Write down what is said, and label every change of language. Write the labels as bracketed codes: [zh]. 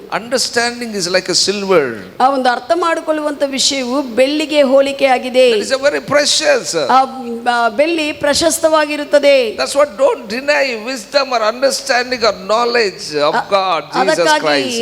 [en] Understanding is like a silver. [kn] ಆ ಒಂದು ಅರ್ಥ ಮಾಡಿಕೊಳ್ಳುವಂತ ವಿಷಯವು ಬೆಳ್ಳಿಗೆ ಹೋಲಿಕೆ ಆಗಿದೆ. [en] It is a very precious. [kn] ಬೆಳ್ಳಿ ಪ್ರಶಸ್ತವಾಗಿರುತ್ತದೆ. [en] That's what, don't deny wisdom or understanding or knowledge of God, Jesus Christ.